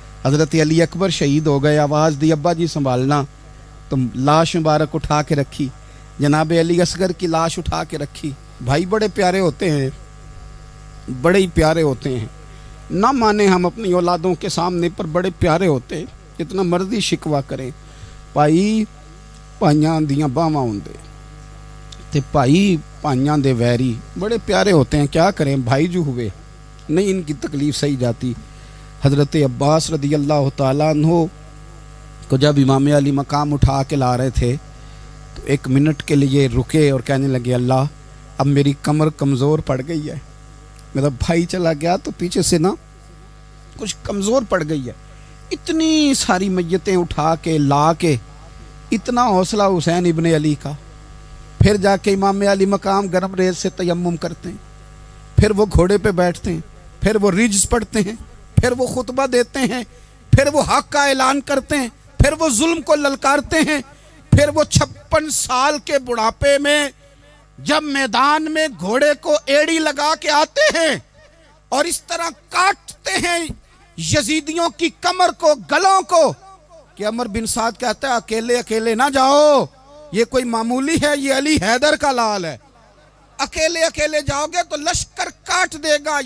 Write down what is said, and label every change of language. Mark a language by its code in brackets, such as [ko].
[ur] حضرت علی اکبر شہید ہو گئے, آواز دی ابا جی سنبھالنا, تو لاش مبارک اٹھا کے رکھی. جناب علی اصغر کی لاش اٹھا کے رکھی. بھائی بڑے پیارے ہوتے ہیں, بڑے ہی پیارے ہوتے ہیں. نہ مانیں ہم اپنی اولادوں کے سامنے, پر بڑے پیارے ہوتے ہیں, جتنا مرضی شکوہ کریں. [pa] بھائی پائیاں دیاں باواں ہوندے تے بھائی پائیاں دے ویری, [ur] بڑے پیارے ہوتے ہیں. کیا کریں, بھائی جو ہوئے نہیں ان کی تکلیف صحیح جاتی. حضرت عباس رضی اللہ تعالیٰ عنہ کو جب امام علی مقام اٹھا کے لا رہے تھے تو 1 منٹ کے لیے رکے اور کہنے لگے, اللہ اب میری کمر کمزور پڑ گئی ہے. میرا بھائی چلا گیا تو پیچھے سے نا کچھ کمزور پڑ گئی ہے. اتنی ساری میتیں اٹھا کے لا کے, اتنا حوصلہ حسین ابن علی کا. پھر جا کے امام علی مقام گرم ریز سے تیمم کرتے ہیں, پھر وہ گھوڑے پہ بیٹھتے ہیں, پھر وہ رجز پڑھتے ہیں, پھر وہ خطبہ دیتے ہیں, پھر وہ حق کا اعلان کرتے ہیں, پھر وہ ظلم کو للکارتے ہیں. پھر وہ 56 سال کے بڑھاپے میں جب میدان میں گھوڑے کو ایڑی لگا کے آتے ہیں اور اس طرح کاٹتے ہیں یزیدیوں کی کمر کو, گلوں کو, کہ عمر بن سعد کہتا ہے اکیلے اکیلے نہ جاؤ, یہ کوئی معمولی ہے, یہ علی حیدر کا لال ہے. اکیلے اکیلے جاؤ گے تو لشکر کاٹ دے گا.